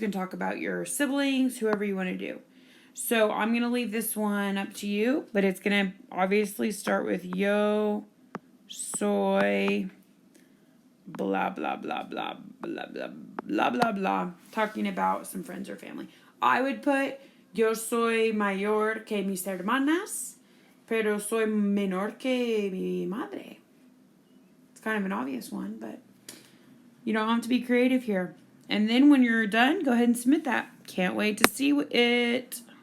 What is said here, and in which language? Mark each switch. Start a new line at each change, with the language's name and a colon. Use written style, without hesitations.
English: You can talk about your siblings, whoever you want to do. So I'm going to leave this one up to you, but it's going to obviously start with yo soy blah, blah, blah, blah, blah, blah, blah, blah, blah, talking about some friends or family. I would put
Spanish: yo soy mayor que mis hermanas, pero soy menor que mi madre.
English: It's kind of an obvious one, but you don't have to be creative here. And then when you're done, go ahead and submit that. Can't wait to see it.